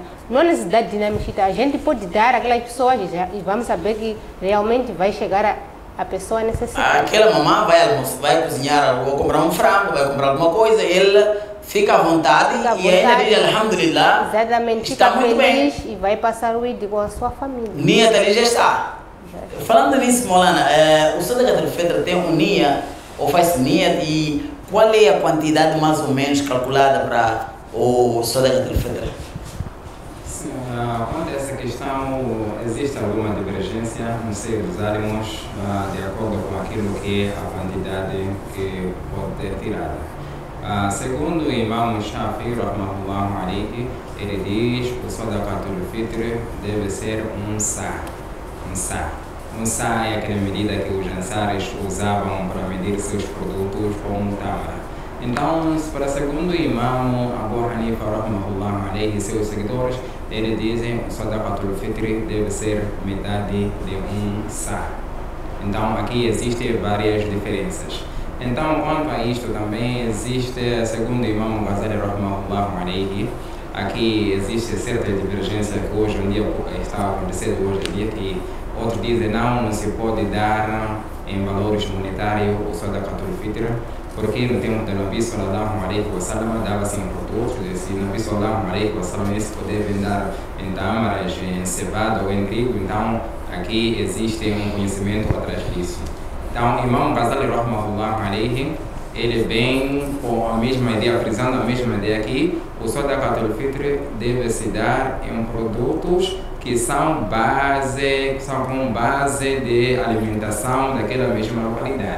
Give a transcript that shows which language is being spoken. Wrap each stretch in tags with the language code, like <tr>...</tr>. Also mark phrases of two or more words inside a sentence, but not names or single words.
<pt>Não há necessidade de dinamite, a gente pode dar àquelas pessoas e vamos saber que realmente vai chegar a pessoa necessitada. Aquela mamã vai cozinhar, vai comprar um frango, vai comprar alguma coisa, ele fica à vontade e ainda diz alhamdulillah. Exatamente, está fica muito feliz bem. E vai passar o Eid com a sua família. Nia ali já está. Falando nisso, Maulana, o Sadaqat al-Fitr tem um nia, ou faz nia, e qual é a quantidade mais ou menos calculada para o Sadaqat al-Fitr? Quanto a essa questão, existe alguma divergência no seio dos ânimos, de acordo com aquilo que é a quantidade que pode ter tirada. Segundo o Imam Shafi,</pt> <ar>رحمه الله عليه,</ar> <pt>ele diz que o Sadaqat al-Fitr deve ser um sa. Um sa é aquela medida que os ansares usavam para medir seus produtos com um tamar. Então, para segundo o Imam Abu Hanifa,</pt> <ar>رحمه الله عليه,</ar> <pt>e seus seguidores, eles dizem que o Sadaqat al-Fitr deve ser metade de um sa. Então, aqui existem várias diferenças. Então, quanto a isto também existe, segundo o Imam Ghazali,</pt> <ar>رحمه الله عليه,</ar> <pt>aqui existe certa divergência que hoje em dia está acontecendo hoje em dia, que outros dizem não se pode dar em valores monetários o Sadaqat al-Fitr, porque no tempo do Nabi</pt> <ar>صلى الله عليه وسلم</ar> <pt>dava-se produtos, se o Nabi</pt> <ar>صلى الله عليه وسلم</ar> <pt>esse poder vender em tâmaras, em cevada ou em trigo, então aqui existe um conhecimento atrás disso. Então, Imam Ghazali</pt> <ar>رحمه الله عليه,</ar> <pt>ele vem com a mesma ideia, frisando a mesma ideia aqui, o Sadaqatul Fitr deve se dar em produtos que são com base de alimentação daquela mesma qualidade.</pt>